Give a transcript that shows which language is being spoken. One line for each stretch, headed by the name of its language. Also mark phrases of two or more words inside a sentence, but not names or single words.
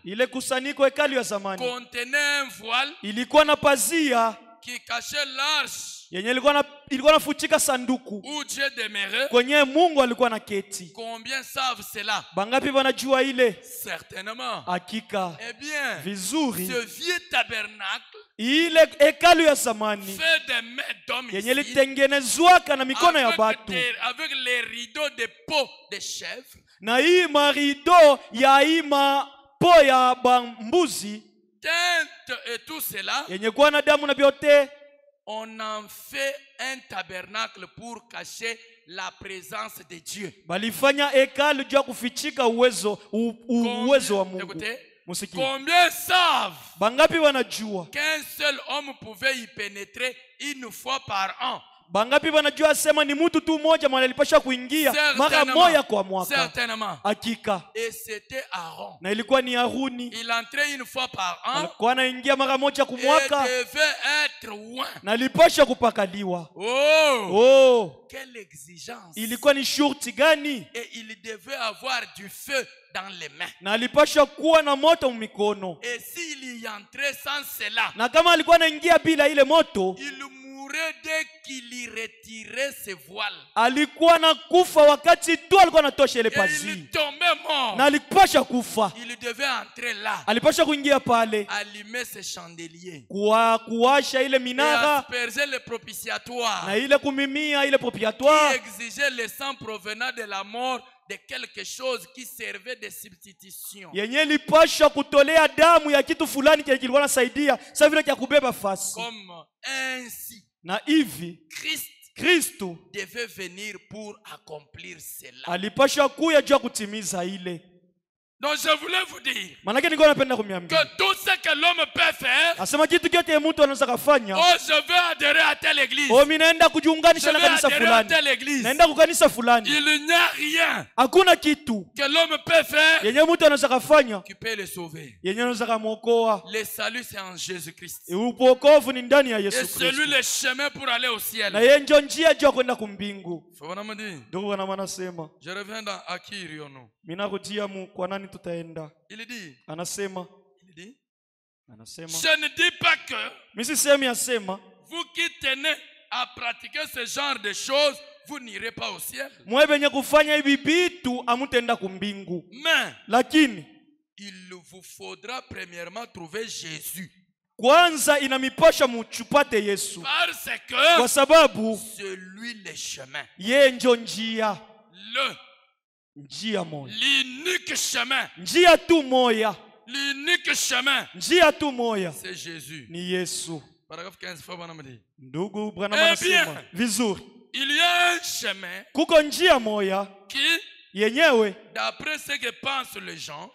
Swahili: ile kusanyiko hekalu ya zamani
French: contenait un voile
Swahili: ilikuwa na pazia
French: qui cachait l'arche
Swahili: yenye ilikuwa nafuchika sanduku
French: où Dieu demeurait.
Swahili: kwenye Mungu alikuwa na keti.
French: Combien savent cela?
Swahili: Bangapi wanajua ile?
French: Certainement.
Swahili: Hakika
French: Eh bien,
Swahili: vizuri,
French: ce vieux tabernacle
Swahili: ile hekalu ya zamani
French: fait des mains d'hommes
Swahili: yenye
French: ici,
Swahili: litengenezwaka na mikono ya batu,
French: avec les rideaux de peau de chèvre,
Swahili: na hii marido ya hii mapo ya bambuzi
French: teinte et tout cela,
Swahili: yenye kuwa na damu na vyote.
French: on en fait un tabernacle pour cacher la présence de Dieu.
Swahili: Balifanya hekalu juu ya kufichika uwezo wa Mungu.
French: Écoutez,
Swahili: Musikie.
French: combien savent
Swahili: Bangapi wanajua?
French: qu'un seul homme pouvait y pénétrer une fois par an?
Swahili: Bangapi wanajua sema ni mtu tu mmoja mwana alipasha kuingia mara moja kwa mwaka?
French: Certainement.
Swahili: Hakika.
French: Et c'était Aaron.
Swahili: Na ilikuwa ni Haruni.
French: Il entrait une fois par an
Swahili: Alikuwa anaingia mara moja kwa
French: et
Swahili: mwaka
French: devait être loin.
Swahili: na alipasha kupakaliwa. Oh! Oh,
French: Quelle exigence!
Swahili: ilikuwa ni shurti gani?
French: Et il devait avoir du feu dans les mains.
Swahili: Na alipasha kuwa na moto mikono.
French: Et s'il y entrait sans cela,
Swahili: Na kama alikuwa anaingia bila ile moto,
French: il mourrait dès qu'il y retirait ses voiles.
Swahili: alikuwa na kufa wakati tu alikuwa anatosha ile
French: Et
Swahili: pazi.
French: il tombait mort.
Swahili: Na alipasha kufa.
French: Il devait entrer là,
Swahili: Alipasha kuingia pale
French: allumer ses chandeliers
Swahili: kuwasha ile
French: et
Swahili: minara
French: asperger le propitiatoire
Swahili: na ile kumimia ile
French: qui
Swahili: propitiatoire
French: exigeait le sang provenant de la mort de quelque chose qui servait de substitution.
Swahili: yenye ilipasha kutolea damu ya kitu fulani kile kilikuwa nasaidia sasa vile kia kubeba fasi.
French: Comme ainsi,
Swahili: Na hivi Kristo
French: devait venir pour accomplir cela.
Swahili: alipasha kuya juu ya kutimiza ile.
French: Donc je voulais vous dire
Swahili: Manake nilikuwa napenda kumiambia
French: que tout ce que l'homme peut faire,
Swahili: asema kitu kyote mtu anaweza kufanya.
French: oh je veux adhérer à telle église,
Swahili: Oh, mimi naenda
French: je
Swahili: kujiunganisha na
French: veux
Swahili: kanisa
French: adhérer à
Swahili: fulani.
French: telle église.
Swahili: Naenda kwa kanisa fulani.
French: Il n'y a rien
Swahili: Hakuna kitu
French: que l'homme peut faire
Swahili: yenye mtu anaweza kufanya
French: qui peut le sauver.
Swahili: yenye anaweza kumuokoa.
French: Le salut c'est en Jésus-Christ.
Swahili: Uokovu ni ndani ya
French: Et
Swahili: Yesu
French: c'est lui
Swahili: Kristo.
French: le chemin pour aller au ciel.
Swahili: Na yeye ndio njia juu ya kwenda kumbingu.
French: Faut vraiment dire.
Swahili: Ndio Bwana anasema.
French: Je reviens dans Akiriono.
Swahili: Mimi narudia kwa nani tutaenda?
French: Il dit,
Swahili: Anasema
French: je
Swahili: anasema
French: ne dis pas que
Swahili: mimi sisemi asema
French: vous qui tenez à pratiquer ce genre de choses, vous n'irez pas au ciel.
Swahili: mwe benye kufanya hivi vitu amutenda kumbingu.
French: Mais
Swahili: Lakini
French: il vous faudra premièrement trouver Jésus.
Swahili: kwanza inamipasha muchupate Yesu.
French: Parce
Swahili: Kwa
French: que
Swahili: sababu
French: c'est lui le chemin.
Swahili: yeye ndio njia. Njia moja.
French: L'unique chemin.
Swahili: Njia tu moya.
French: L'unique chemin.
Swahili: Njia tu moya.
French: C'est Jésus.
Swahili: Ni Yesu.
French: Paragraphe 15, faut vraiment me dire.
Swahili: Ndugu Branham anasema vizuri.
French: Il y a un chemin
Swahili: Kuko njia moya
French: qui,
Swahili: yenyewe
French: d'après ce que pensent les gens,